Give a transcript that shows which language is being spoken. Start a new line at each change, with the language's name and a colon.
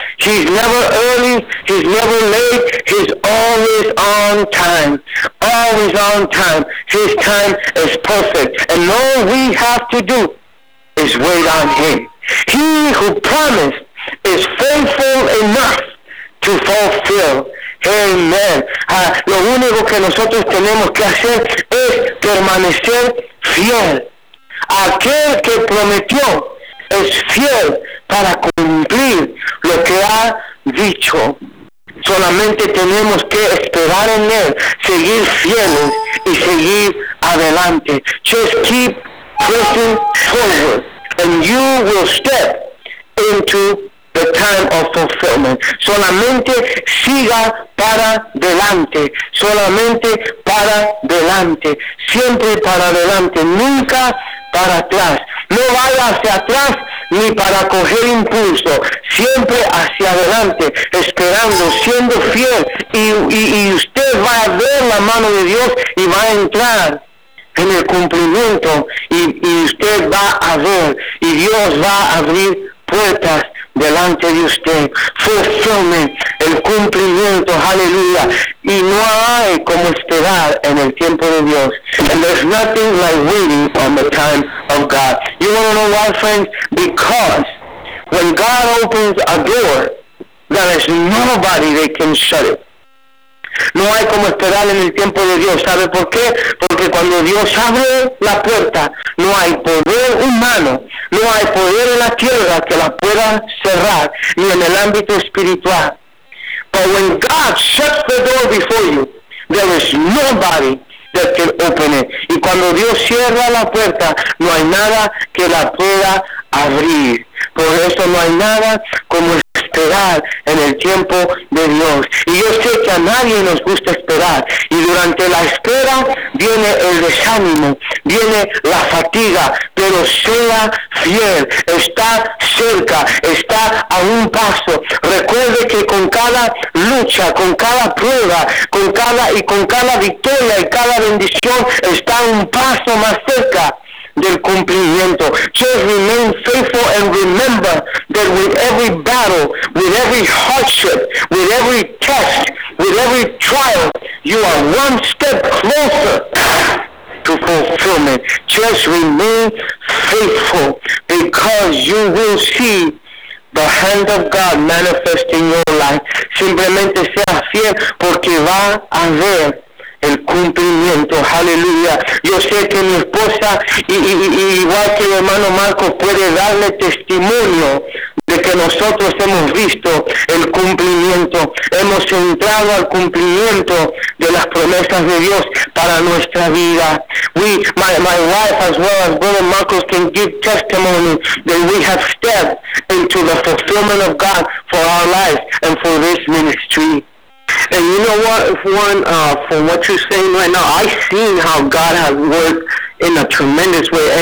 English: He's never early, he's never late, he's always on time. Always on time. His time is perfect. And all we have to do is wait on him. He who promised is faithful enough to fulfill. Amen.
Spanish: Lo único que nosotros tenemos que hacer es permanecer fiel. Aquel que prometió es fiel para cumplir lo que ha dicho. Solamente tenemos que esperar en él, seguir fieles y seguir adelante.
English: Just keep pressing forward and you will step into the time of fulfillment.
Spanish: Solamente siga para adelante. Solamente para adelante. Siempre para adelante. Nunca para atrás. No vaya hacia atrás ni para coger impulso. Siempre hacia adelante, esperando, siendo fiel. Y usted va a ver la mano de Dios y va a entrar en el cumplimiento. Y usted va a ver y Dios va a abrir puertas delante de usted. Fulfillment, el cumplimiento, aleluya. Y no hay como esperar en el tiempo de Dios.
English: And there's nothing like waiting on the time of God. You want to know why, friends? Because when God opens a door, there is nobody that can shut it.
Spanish: No hay como esperar en el tiempo de Dios. ¿Sabe por qué? Porque cuando Dios abre la puerta, no hay poder humano, no hay poder en la tierra que la pueda cerrar, ni en el ámbito espiritual.
English: But when God shuts the door before you, there is nobody that can open it.
Spanish: Y cuando Dios cierra la puerta, no hay nada que la pueda abrir. Por eso no hay nada como esperar en el tiempo de Dios. Y yo sé que a nadie nos gusta esperar. Y durante la espera viene el desánimo, viene la fatiga. Pero sea fiel, está cerca, está a un paso. Recuerde que con cada lucha, con cada prueba, con cada victoria y cada bendición, está un paso más cerca del cumplimiento.
English: Just remain faithful and remember that with every battle, with every hardship, with every test, with every trial, you are one step closer to fulfillment. Just remain faithful because you will see the hand of God manifest in your life.
Spanish: Simplemente sea fiel porque va a ver el cumplimiento. Aleluya. Yo sé que mi esposa, y igual que mi hermano Marco, puede darle testimonio de que nosotros hemos visto el cumplimiento. Hemos entrado al cumplimiento de las promesas de Dios para nuestra vida.
English: My wife as well as brother Marco can give testimony that we have stepped into the fulfillment of God for our life and for this ministry. And you know what, Juan, from what you're saying right now, I've seen how God has worked in a tremendous way.